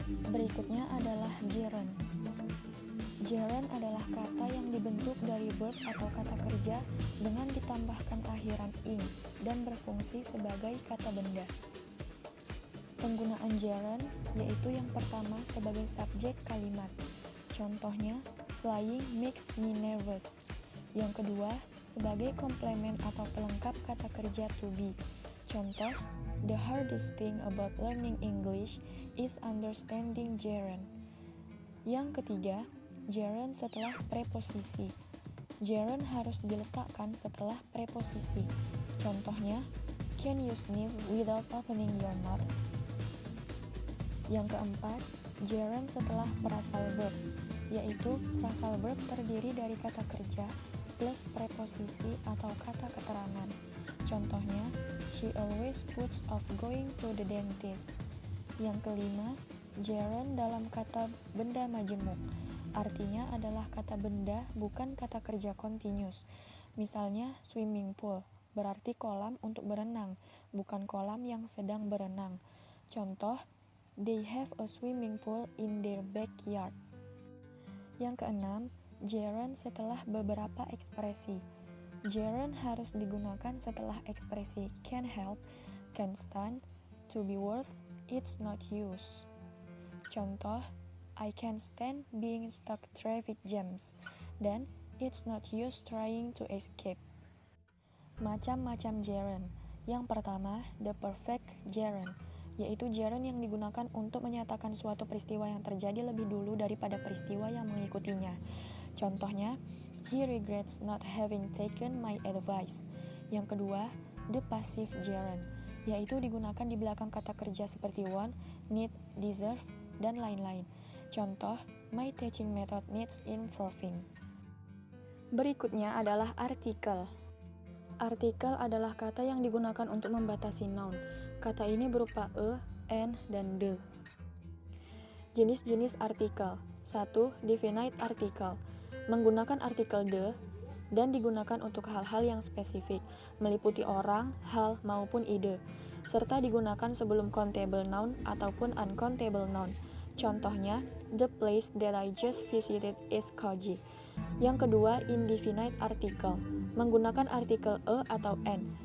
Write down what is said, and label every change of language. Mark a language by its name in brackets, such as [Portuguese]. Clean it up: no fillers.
[Indonesian] Berikutnya adalah gerund. Gerund adalah kata yang dibentuk dari verb atau kata kerja dengan ditambahkan akhiran ing dan berfungsi sebagai kata benda. Penggunaan gerund yaitu yang pertama sebagai subjek kalimat. Contohnya, [English] flying makes me nervous. [Indonesian] Yang kedua, sebagai komplement atau pelengkap kata kerja to be. Contoh, [English] the hardest thing about learning English is understanding gerund. [Indonesian] Yang ketiga, gerund setelah preposisi. Gerund harus diletakkan setelah preposisi. Contohnya, [English] can you sneeze without opening your mouth? [Indonesian] Yang keempat, gerund setelah frasal verb, yaitu frasal verb terdiri dari kata kerja plus preposisi atau kata keterangan. Contohnya, [English] she always puts off going to the dentist. [Indonesian] Yang kelima, gerund dalam kata benda majemuk. Artinya adalah kata benda, bukan kata kerja continuous. Misalnya swimming pool, berarti kolam untuk berenang, bukan kolam yang sedang berenang. Contoh, [English] they have a swimming pool in their backyard. [Indonesian] Yang keenam, gerund setelah beberapa ekspresi. Gerund harus digunakan setelah ekspresi can help, can stand, to be worth, it's not use. Contoh, [English] I can't stand being stuck traffic jams, dan it's not use trying to escape. [Indonesian] Macam-macam gerund. Yang pertama, the perfect gerund, yaitu gerund yang digunakan untuk menyatakan suatu peristiwa yang terjadi lebih dulu daripada peristiwa yang mengikutinya. Contohnya, [English] he regrets not having taken my advice. [Indonesian] Yang kedua, the passive gerund, yaitu digunakan di belakang kata kerja seperti want, need, deserve, dan lain-lain. Contoh, [English] my teaching method needs improving. [Indonesian] Berikutnya adalah artikel. Artikel adalah kata yang digunakan untuk membatasi noun. Kata ini berupa a, an, dan the. Jenis-jenis artikel. 1. Definite article. Menggunakan artikel the dan digunakan untuk hal-hal yang spesifik, meliputi orang, hal, maupun ide, serta digunakan sebelum countable noun ataupun uncountable noun. Contohnya, [English] the place that I just visited is cozy. [Indonesian] Yang kedua, indefinite article. Menggunakan artikel a atau an.